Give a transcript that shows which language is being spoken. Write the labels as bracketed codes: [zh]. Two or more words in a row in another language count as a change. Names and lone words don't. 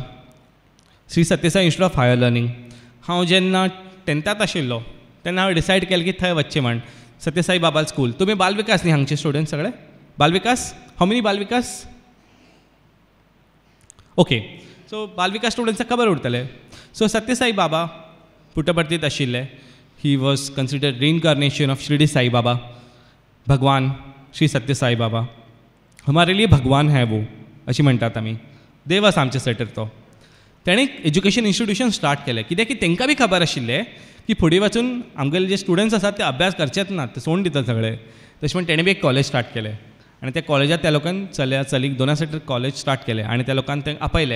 [kok] श्री सत्यसाई इन्स्टिट्यूट ऑफ हायर लर्निंग. हांव जेन्ना 10th आशिल्लो तेन्ना हांवें डिसायड केलें की थंय वचचें म्हण. सत्यसाई बाबा स्कूल. तुमी बालविकास न्ही हांगचे स्टुडंट सगळे. [en] बालविकास. हाऊ मेनी बालविकास. ओके. [kok] सो बालविकास स्टुडंट्साक खबर उरतलें. सो सत्यसाई बाबा पुट्टपर्तीत आशिल्ले. [en] He was considered reincarnation of शिरडी साई बाबा. [hi] भगवान श्री सत्य साई बाबा हमारे लिए भगवान है [kok] वो अशी म्हणटात आमी. देव आसा आमचे सैटर तो. तेणें [en] education institution start [kok] केलें कित्याक की तांकां बी खबर आशिल्लें की फुडें वचून आमगेले जे स्टुडंट्स आसात ते अभ्यास करचेच नात ते सोडून दितात सगळे. तशें म्हण तेणें बी एक [en] college start [kok] केलें आनी त्या कॉलेजांत त्या लोकांनी चलीक 2 साठी [en] college start [kok] केलें आनी त्या लोकांक थंय आपयलें.